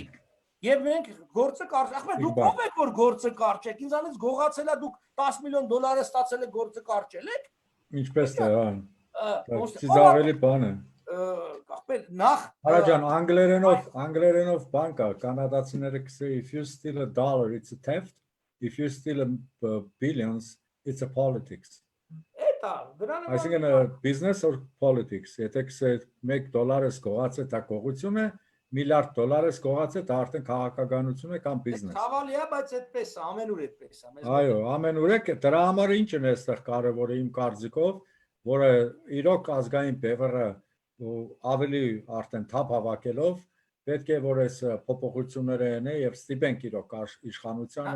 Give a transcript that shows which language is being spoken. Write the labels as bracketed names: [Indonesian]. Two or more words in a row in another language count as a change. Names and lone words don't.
[Armenian] Եվ մենք գործը կարճ, ախմեն դուք ով եք որ գործը կարճեք, ինձանից գողացել է դուք $10 միլիոն ստացել եք գործը կարճել եք։ Ինչպես է, հա։ Ծիզավելի բան է։ Ախմեն նախ Հարաջան անգլերենով բան կա, կանադացիները կսե [English] if you steal a dollar it's a theft, if you steal a billions it's a politics։ [Armenian] Էտա, դրան [English] Այսինքն business or politics, [Armenian] եթե կսե $1 գողացել դա գողություն է, $1 միլիարդ գողացել դա արդեն քաղաքականություն է կամ բիզնես։ Ցավալի է, բայց այդպես է, ամենուր այդպես է։ Այո, ամենուր է, դրա համար ինչն է այստեղ կարևորը իմ կարծիքով, որը իրոք ազգային բևեռը ավելի արդեն թափ հավաքելով պետք է որ այս փոփոխությունները են եւ ստիպենք իրոք իշխանությանը։